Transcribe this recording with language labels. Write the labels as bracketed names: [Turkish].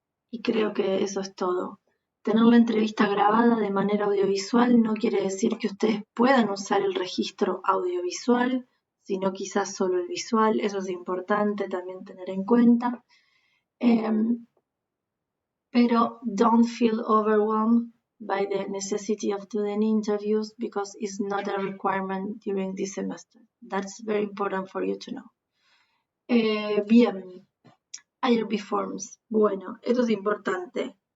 [Spanish] Y creo que eso es todo. Tener la entrevista grabada de manera audiovisual no quiere decir que ustedes puedan usar el registro audiovisual, sino quizás solo el visual. Eso es importante también tener en cuenta. [English] Pero don't feel overwhelmed by the necessity of doing interviews because it's not a requirement during this semester. That's very important for you to know. [Spanish] Bien, IRB forms. Bueno, esto es importante.